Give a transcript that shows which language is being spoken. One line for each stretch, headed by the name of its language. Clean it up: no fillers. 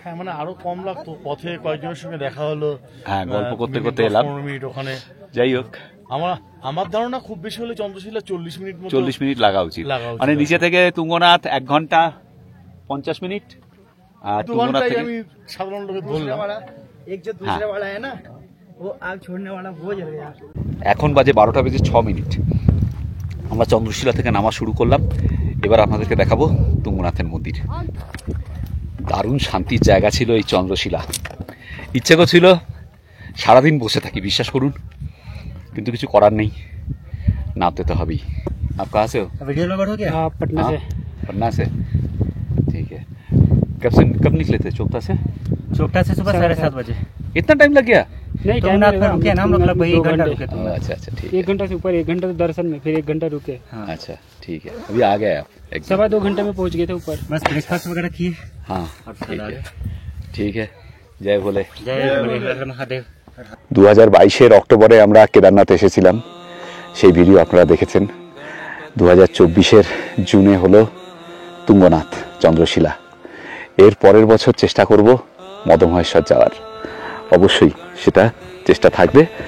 Bangla: হ্যাঁ, মানে আরো কম লাগতো, পথে কয়েকজনের সঙ্গে দেখা হলো, হ্যাঁ, গল্প করতে করতে এলাম। 15 মিনিট ওখানে। যাই হোক, আমার ধারণা খুব বেশি হলে চন্দ্রশিলা 40 মিনিট মতো। 40 মিনিট লাগা উচিত। মানে নিচে থেকে তুঙ্গনাথ 1 ঘন্টা 50 মিনিট, আর তুঙ্গনাথ থেকে আমি সাধারণ লোকে বললাম।
Hindi: एक जो दूसरे वाला है ना, वो आग छोड़ने वाला वो जल गया।
Bangla: এখন বাজে 12টা বেজে 6 মিনিট। আমরা চন্দ্রশিলা থেকে নামা শুরু করলাম। এবার আপনাদেরকে দেখাবো তুঙ্গনাথের মন্দির। দারুণ শান্তির জায়গা ছিল এই চন্দ্রশিলা। ইচ্ছে করছিল সারাদিন বসে থাকি, বিশ্বাস করুন, কিন্তু কিছু করার নেই, নামতে তো হবেই।
Hindi: आप कहाँ से हो? वीडियो में बैठो क्या? हाँ, पटना से। पटना से, ठीक है। कब निकले थे चोपता से? चोपटा से सुबह 7:30 बजे। इतना टाइम लग गया? नहीं, तुंगनाथ में रुके ना हम लोग, लगभग 1 घंटा रुके। अच्छा अच्छा, ठीक 1 घंटा से ऊपर, 1 घंटा तो दर्शन में, फिर 1 घंटा रुके। है। अच्छा ठीक है, अभी आ गए आप? 2.25 घंटे में पहुंच गए थे ऊपर। बस ब्रेकफास्ट वगैरह किए। हाँ ठीक है। जय भोले। जय भोले महादेव।
Bangla: 2022-এর অক্টোবরে আমরা কেদারনাথ এসেছিলাম, সেই ভিডিও আপনারা দেখেছেন। 2024-এর জুনে হলো তুঙ্গনাথ চন্দ্রশিলা। এর পরের বছর চেষ্টা করব মদমহেশ্বর যাওয়ার। অবশ্যই সেটা চেষ্টা থাকবে।